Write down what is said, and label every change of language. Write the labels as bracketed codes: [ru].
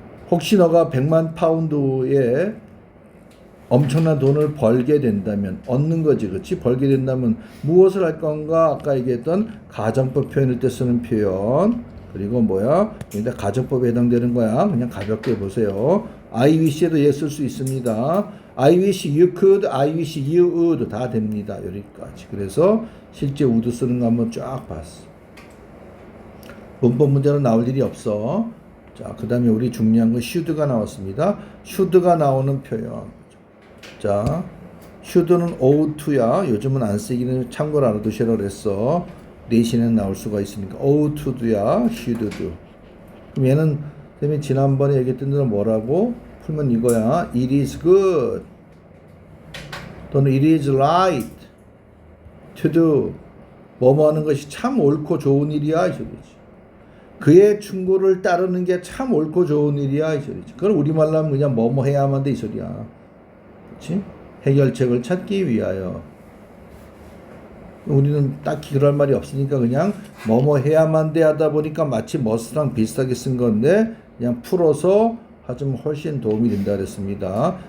[ko] 혹시 너가 100만 파운드에 엄청난 돈을 벌게 된다면 얻는 거지, 그렇지? 벌게 된다면 무엇을 할 건가? 아까 얘기했던 가정법 표현일 때 쓰는 표현. 그리고 뭐야? 여기다 가정법에 해당되는 거야. 그냥 가볍게 보세요. I wish에도 예 쓸 수 있습니다. [en] I wish you could, I wish you would 다 됩니다. [ko] 여기까지. 그래서 실제 would 쓰는 거 한번 쫙 봤어. 문법 문제는 나올 일이 없어. 자, 그 다음에 우리 중요한 건 should가 나왔습니다. should가 나오는 표현. 자, should는 ought to야. 요즘은 안 쓰기는 참고로 알아두시라고 그랬어. 대신에 나올 수가 있으니까 ought to야, should do. 그럼 얘는 선생님이 지난번에 얘기했던 대로 뭐라고 풀면 이거야. [en] It is good [ko] 또는 [en] it is right to do. [ko] 뭐뭐 하는 것이 참 옳고 좋은 일이야, 이 소리지. 그의 충고를 따르는 게 참 옳고 좋은 일이야, 이 소리지. 그건 우리말로 하면 그냥 뭐뭐 해야만 돼, 이 소리야. 그렇지? 해결책을 찾기 위하여. 우리는 딱히 그럴 말이 없으니까 그냥 뭐뭐 해야만 돼 하다 보니까 마치 must랑 비슷하게 쓴 건데 그냥 풀어서 하면 훨씬 도움이 된다 그랬습니다.